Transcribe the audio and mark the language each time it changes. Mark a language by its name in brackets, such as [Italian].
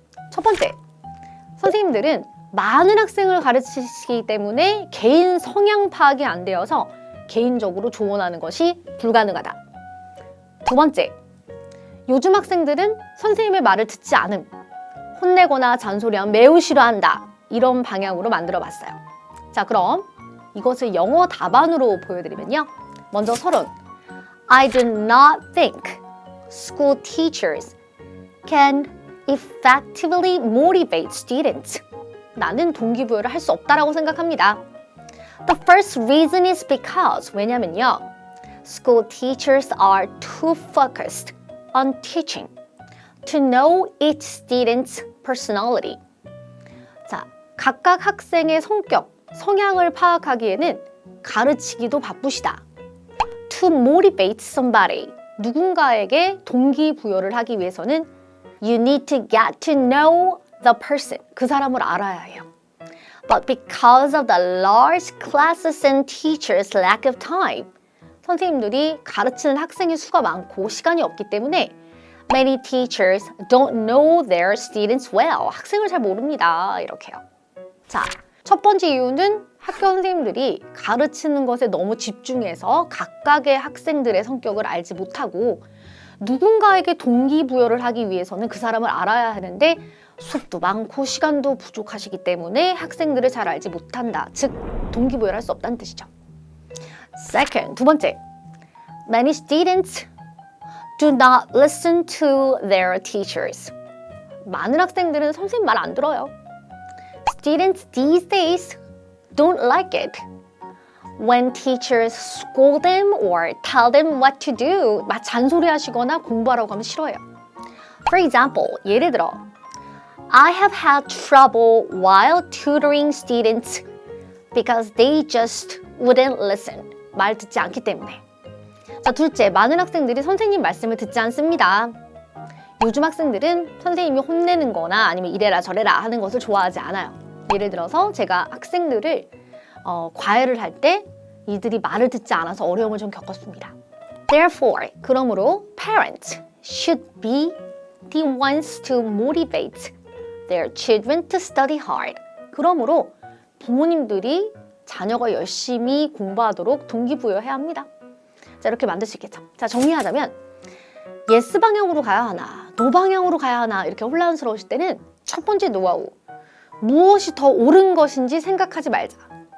[Korean] 첫 번째, 선생님들은 많은 학생을 가르치시기 때문에 개인 성향 파악이 안 되어서 개인적으로 조언하는 것이 불가능하다. 두 번째, 요즘 학생들은 선생님의 말을 듣지 않음, 혼내거나 잔소리하면 매우 싫어한다. 이런 방향으로 만들어 봤어요. 자, 그럼 이것을 영어 답안으로 보여드리면요. 먼저 서론. [English] I do not think school teachers can effectively motivate students. [Korean] 나는 동기부여를 할 수 없다라고 생각합니다. [English] The first reason is because, [Korean] 왜냐면요, [English] school teachers are too focused on teaching to know each student's personality. [Korean] 자, 각각 학생의 성격, 성향을 파악하기에는 가르치기도 바쁘시다. [English] To motivate somebody. [Korean] 누군가에게 동기부여를 하기 위해서는 [English] you need to get to know the person. [Korean] 그 사람을 알아야 해요. [English] But because of the large classes and teachers' lack of time. [Korean] 선생님들이 가르치는 학생의 수가 많고 시간이 없기 때문에 [English] many teachers don't know their students well. [Korean] 학생을 잘 모릅니다. 이렇게요. 자, 첫 번째 이유는 학교 선생님들이 가르치는 것에 너무 집중해서 각각의 학생들의 성격을 알지 못하고 누군가에게 동기부여를 하기 위해서는 그 사람을 알아야 하는데 수업도 많고 시간도 부족하시기 때문에 학생들을 잘 알지 못한다. 즉, 동기부여를 할 수 없다는 뜻이죠. [English] Second, [Korean] 두 번째. [English] Many students do not listen to their teachers. [Korean] 많은 학생들은 선생님 말 안 들어요. [English] Students these days don't like it when teachers scold them or tell them what to do. [Korean] 막 잔소리하시거나 공부하라고 하면 싫어해요. [English] For example, [Korean] 예를 들어 [English] I have had trouble while tutoring students because they just wouldn't listen. [Korean] 말 듣지 않기 때문에. 자, 둘째, 많은 학생들이 선생님 말씀을 듣지 않습니다. 요즘 학생들은 선생님이 혼내는 거나 아니면 이래라 저래라 하는 것을 좋아하지 않아요. 예를 들어서 제가 학생들을 과외를 할 때 이들이 말을 듣지 않아서 어려움을 좀 겪었습니다. [English] Therefore, [Korean] 그러므로 [English] parents should be the ones to motivate their children to study hard. [Korean] 그러므로 부모님들이 자녀가 열심히 공부하도록 동기부여해야 합니다. 자, 이렇게 만들 수 있겠죠. 자, 정리하자면 yes 방향으로 가야 하나, no 방향으로 가야 하나 이렇게 혼란스러우실 때는 첫 번째 노하우, 무엇이 더 옳은 것인지 생각하지 말자.